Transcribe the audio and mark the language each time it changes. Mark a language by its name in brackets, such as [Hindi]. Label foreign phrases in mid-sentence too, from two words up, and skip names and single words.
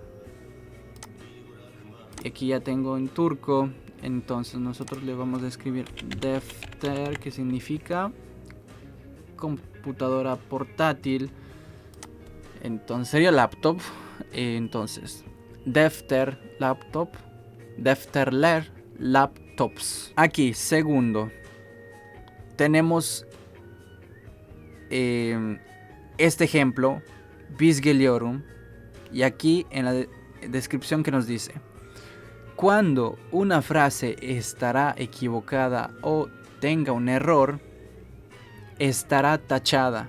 [Spanish] Aquí ya tengo en turco. Entonces nosotros le vamos a escribir defter, que significa computadora portátil. Entonces sería laptop. Entonces defter, laptop. Defterler, laptops. Aquí, segundo, tenemos este ejemplo, [Turkish] bis geliyorum. [Spanish] Y aquí en la descripción que nos dice: cuando una frase estará equivocada o tenga un error, estará tachada.